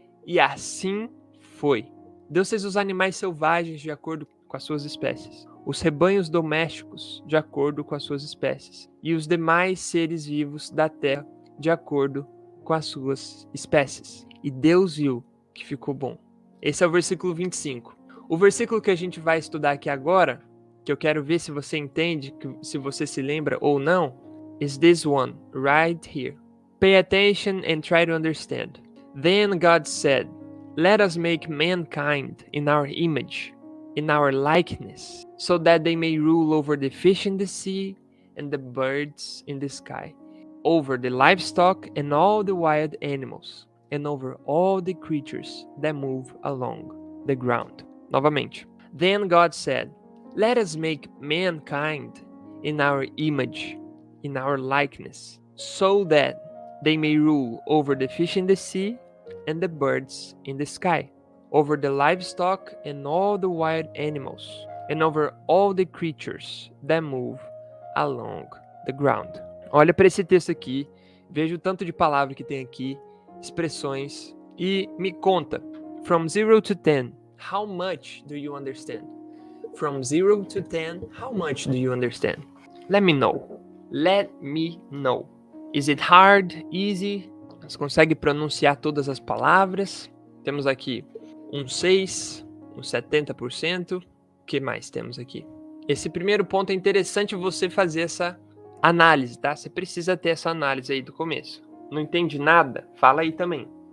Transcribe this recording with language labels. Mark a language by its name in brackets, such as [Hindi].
[Portuguese] E assim foi. Deus fez os animais selvagens de acordo com as suas espécies, os rebanhos domésticos de acordo com as suas espécies, e os demais seres vivos da terra de acordo com as suas espécies. E Deus viu que ficou bom. Esse é o versículo 25. O versículo que a gente vai estudar aqui agora, que eu quero ver se você entende, se você se lembra ou não, [English] is this one, right here. Pay attention and try to understand. Then God said, let us make mankind in our image, in our likeness, so that they may rule over the fish in the sea and the birds in the sky, over the livestock and all the wild animals, and over all the creatures that move along the ground. [Portuguese] Novamente. [English] Then God said, let us make mankind in our image, in our likeness, so that they may rule over the fish in the sea and the birds in the sky, over the livestock and all the wild animals, and over all the creatures that move along the ground. [Portuguese] Olha para esse texto aqui, veja o tanto de palavra que tem aqui, expressões, e me conta, [English] from 0 to 10, how much do you understand? From 0 to 10, how much do you understand? Let me know. Let me know. Is it hard? Easy? [Portuguese] Você consegue pronunciar todas as palavras? Temos aqui um 6, um 70%. O que mais temos aqui? Esse primeiro ponto é interessante você fazer essa análise, tá? Você precisa ter essa análise aí do começo. Não entende nada? Fala aí também.